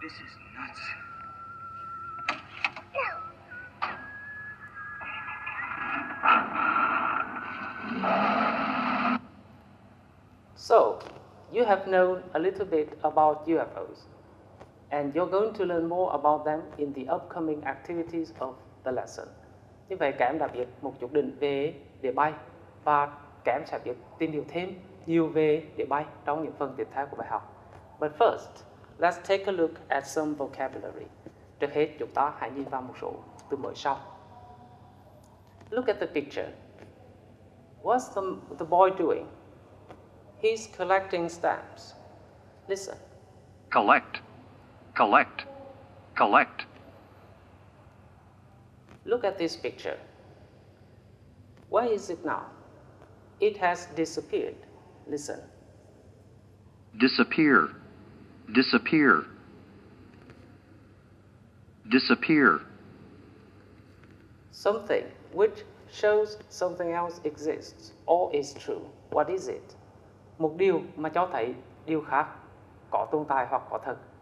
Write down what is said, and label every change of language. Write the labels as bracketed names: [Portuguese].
[English] This is nuts. So, you have known a little bit about UFOs, and you're going to learn more about them in the upcoming activities of the lesson. [Vietnamese] Như vậy các em đã biết một chút định về địa bay, và các em sẽ biết tìm hiểu thêm nhiều về địa bay trong những phần tiếp theo của bài học. [English] But first, let's take a look at some vocabulary. [Vietnamese] Trước hết, chúng ta hãy nhìn vào một số từ mới sau. [English] Look at the picture. What's the boy doing? He's collecting stamps. Listen. Collect. Collect. Collect. Look at this picture. Where is it now? It has disappeared. Listen. Disappear. Disappear. Disappear. Something which shows something else exists or is true. What is it? [Vietnamese] Một điều mà cho thấy điều khác có tồn tại hoặc có thật.